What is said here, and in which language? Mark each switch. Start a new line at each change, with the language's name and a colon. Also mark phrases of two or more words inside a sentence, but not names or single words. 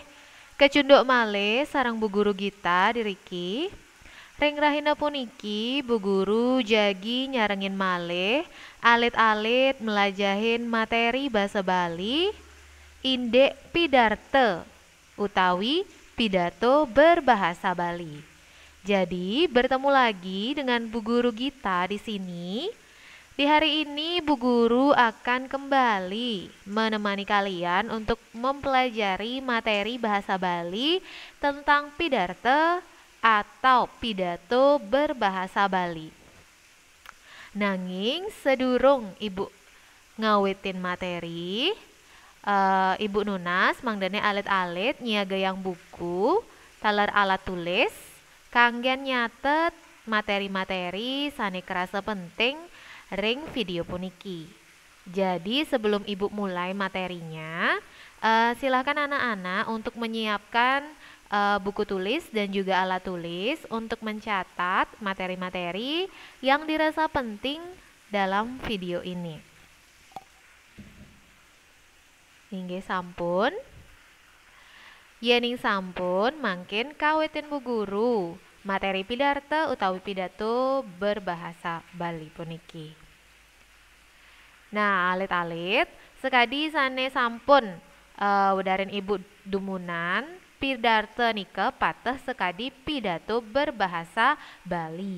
Balinese: Kecunduk malih sarang Bu Guru Gita diriki. Ring rahina puniki Bu Guru jagi nyarengin malih alit-alit melajahin materi basa Bali indek pidarte utawi
Indonesian: pidato berbahasa Bali. Jadi, bertemu lagi dengan Bu Guru Gita di sini. Di hari ini Bu Guru akan kembali menemani kalian untuk mempelajari materi bahasa Bali tentang pidarte atau pidato berbahasa Bali.
Balinese: Nanging sedurung Ibu ngawitin materi, Ibu Nunas mangdane alit-alit nyiagayang buku, taler alat tulis, kanggen nyatet materi-materi sane kerasa penting ring video puniki.
Indonesian: Jadi sebelum Ibu mulai materinya, silakan anak-anak untuk menyiapkan buku tulis dan juga alat tulis untuk mencatat materi-materi yang dirasa penting dalam video ini.
Balinese: Inggih sampun. Yening sampun mangkin kawitin Bu Guru materi pidarte utawi
Indonesian: pidato berbahasa Bali
Balinese: puniki. Nah, alit-alit sekadi sane sampun wedarin Ibu dumunan pidarte nike pateh sekadi
Indonesian: pidato berbahasa Bali.